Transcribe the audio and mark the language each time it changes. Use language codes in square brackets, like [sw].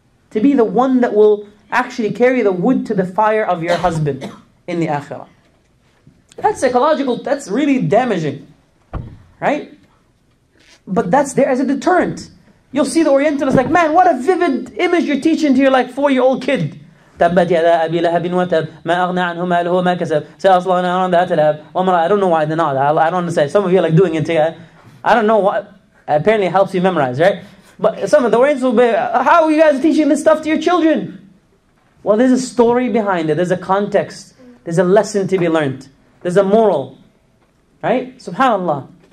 [en] To be the one that will actually carry the wood to the fire of your husband in the akhirah. That's psychological, that's really damaging. Right? But that's there as a deterrent. You'll see the Orientalists like, man, what a vivid image you're teaching to your like 4-year-old kid. [ar] تبت يدا أبي لهب وتب ما أغنى عنه ماله وما كسب سيصلى نارا ذات لهب وامرأة. [en] I don't know why they're not. I don't understand. Some of you are like doing it together. I don't know what. Apparently it helps you memorize, right? But some of the Orientals will be, how are you guys teaching this stuff to your children? Well, there's a story behind it. There's a context. There's a lesson to be learned. There's a moral. Right? SubhanAllah.